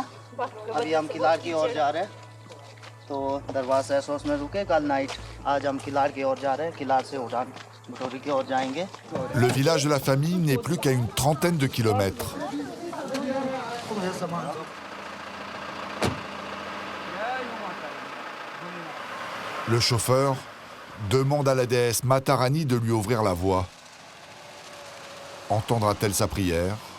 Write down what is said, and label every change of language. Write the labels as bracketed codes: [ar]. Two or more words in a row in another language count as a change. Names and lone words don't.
[hi] अभी हम किलाड़ की ओर जा रहे हैं, तो दरवाज़ सॉस में रुके कल नाइट। आज हम किलाड़ की ओर जा रहे हैं, किलाड़ से उड़ान भटोरी की ओर जाएंगे। [fr] Le village de la famille n'est plus qu'à une trentaine de kilomètres. Le chauffeur demande à la déesse Matarani de lui ouvrir la voie. Entendra-t-elle sa prière?